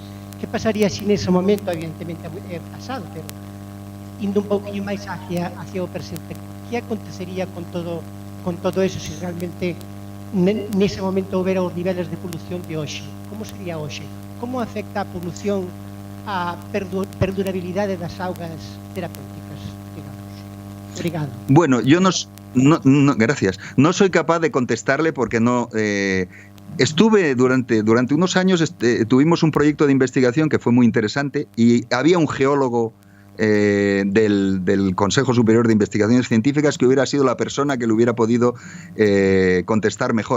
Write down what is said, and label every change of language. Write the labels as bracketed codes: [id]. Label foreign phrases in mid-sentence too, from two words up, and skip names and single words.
[gl] Que pasaría se nese momento, evidentemente é pasado, pero indo un pouquinho máis hacia o presente, que acontecería con todo eso se realmente nese momento houbera os niveles de polución de hoxe? Como sería hoxe? Como afecta a polución a perdurabilidade das augas terapéuticas, digamos? Obrigado. [es] Bueno, yo gracias. No soy capaz de contestarle porque no... Estuve durante unos años, tuvimos un proyecto de investigación que fue muy interesante y había un geólogo del Consejo Superior de Investigaciones Científicas que hubiera sido la persona que le hubiera podido contestar mejor.